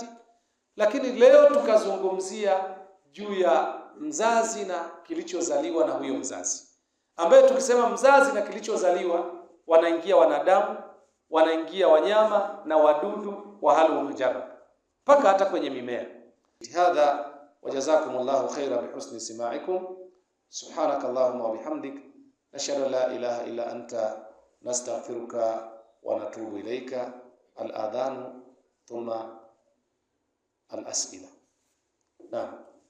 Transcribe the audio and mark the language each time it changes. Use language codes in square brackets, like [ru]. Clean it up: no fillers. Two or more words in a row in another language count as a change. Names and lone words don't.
[sw] Lakini leo tukazungumzia juu ya mzazi na kilichozaliwa na huyo mzazi, ambaye tukisema mzazi na kilichozaliwa wanaingia wanadamu, wanaingia wanyama na wadudu wa halu mujarrab, mpaka hata kwenye mimea. [ar] هذا وجزاكم الله خيرا بحسن استماعكم. سبحانك اللهم وبحمدك نشهد أن لا إله إلا أنت نستغفرك ونتوب إليك. الأذان ثم الأسئلة. Naam.